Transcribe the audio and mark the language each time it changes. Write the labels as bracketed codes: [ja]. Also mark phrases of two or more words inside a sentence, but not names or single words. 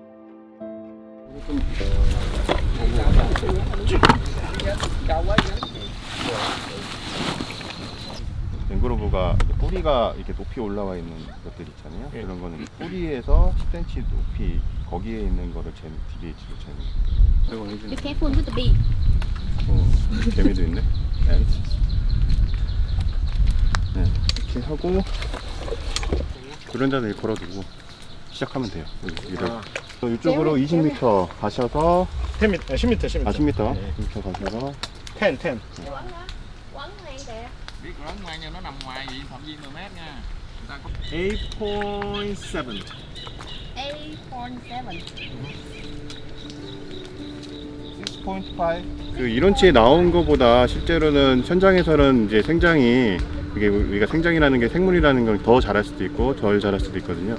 [ko] 맹그로브가 뿌리가 이렇게 높이 올라와 있는 것들 있잖아요. 그런 거는 뿌리에서 10cm 높이 거기에 있는 거를 DBH로 재는. [en] Be careful with the bee. [ko] 개미도 있네. 네, 이렇게 하고 그런자를 걸어두고 시작하면 돼요. 이쪽으로 20m 가셔서 10m, 10m. 10m 가셔서 10. [vi] Biết rắn ngoan nha, nó nằm ngoài vậy phạm vi 10 mét nha. Người ta có 8.7. 6.5. [ko] 그 이론치에 나온 것보다 실제로는 현장에서는 이제 생장이 이게 우리가 생장이라는 게 생물이라는 걸 더 잘할 수도 있고 덜 잘할 수도 있거든요.